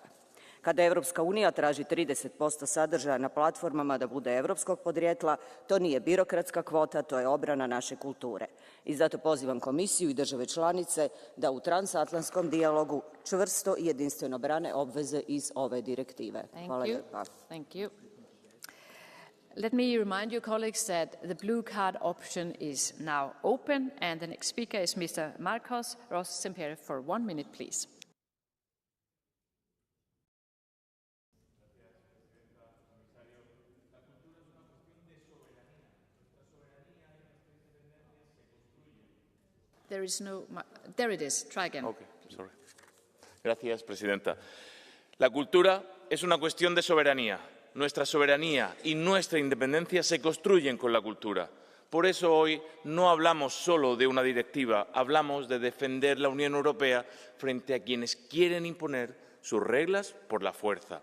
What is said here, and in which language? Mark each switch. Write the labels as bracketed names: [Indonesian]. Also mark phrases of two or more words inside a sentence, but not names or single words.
[Croatian] Kada Europska unija traži 30% sadržaja na platformama da bude europskog podrijetla, to nije birokratska kvota, to je obrana naše kulture. I zato pozivam Komisiju i države članice da u transatlantskom dijalogu čvrsto i jedinstveno brane obveze iz ove direktive. Hvala lijepa. [English] Thank you. Let me remind you, colleagues, that the blue card option is now open, and the next speaker is Mr. Marcos Ross-Sempere for 1 minute, please. There is no... There it is. Try again. Okay, sorry. [Spanish] Gracias, Presidenta. La cultura es una cuestión de soberanía. Nuestra soberanía y nuestra independencia se construyen con la cultura. Por eso hoy no hablamos solo de una directiva, hablamos de defender la Unión Europea frente a quienes quieren imponer sus reglas por la fuerza.